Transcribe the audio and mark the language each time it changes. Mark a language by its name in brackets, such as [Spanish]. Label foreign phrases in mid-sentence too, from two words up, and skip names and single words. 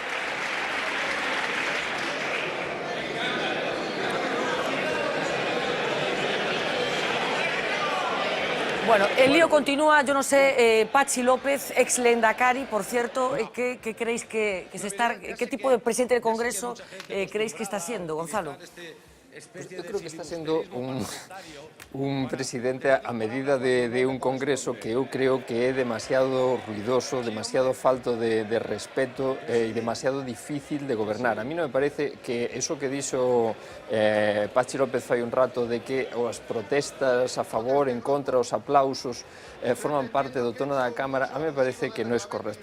[Spanish] Bueno, el lío continúa, yo no sé, Patxi López, ex Lehendakari, por cierto, ¿qué creéis que se está, qué tipo de presidente del Congreso creéis que está siendo, Gonzalo? Pues yo creo que [Galician] está sendo un presidente a medida de un Congreso que eu creo que é demasiado ruidoso, demasiado falto de respeto e demasiado difícil de gobernar. A mí non me parece que eso que dixo Patxi López fai un rato de que as protestas a favor, en contra, os aplausos forman parte do tono da Cámara, a mí me parece que non é correcto.